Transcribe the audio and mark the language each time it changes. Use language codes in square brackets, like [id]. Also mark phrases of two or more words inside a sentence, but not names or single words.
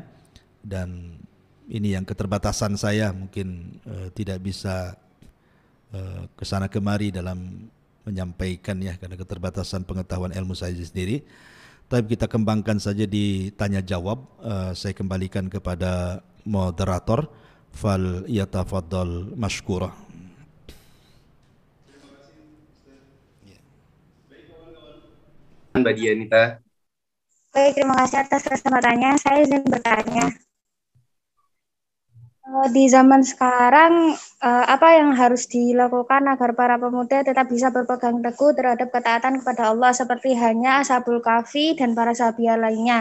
[id] Dan ini yang keterbatasan saya mungkin tidak bisa kesana kemari dalam menyampaikan ya, karena keterbatasan pengetahuan ilmu saya sendiri. Tapi kita kembangkan saja di tanya jawab. Saya kembalikan kepada moderator. [ar] فليتفضل مشكورة. [id] Mbak Dianita. Baik, terima kasih atas kesempatannya. Saya izin bertanya. Di zaman sekarang, apa yang harus dilakukan agar para pemuda tetap bisa berpegang teguh terhadap ketaatan kepada Allah seperti hanya Ashabul Kahfi dan para sahabat lainnya?